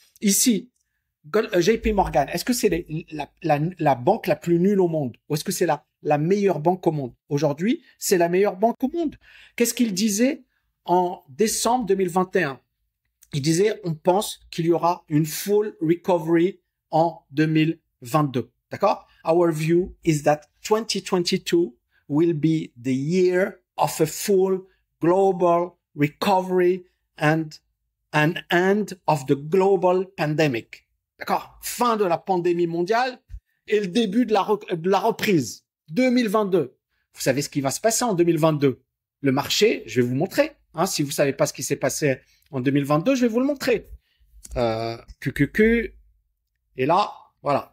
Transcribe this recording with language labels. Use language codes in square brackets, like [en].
[fr] Ici, JP Morgan, est-ce que c'est la banque la plus nulle au monde? Ou est-ce que c'est la meilleure banque au monde? Aujourd'hui, c'est la meilleure banque au monde. Qu'est-ce qu'il disait en décembre 2021? Il disait, on pense qu'il y aura une [en] full recovery [fr] en 2022. D'accord? [en] Our view is that 2022 will be the year of a full global recovery and an end of the global pandemic. [fr] D'accord? Fin de la pandémie mondiale et le début de la reprise. 2022. Vous savez ce qui va se passer en 2022. Le marché, je vais vous montrer. Si vous savez pas ce qui s'est passé en 2022, je vais vous le montrer. QQQ. Et là, voilà.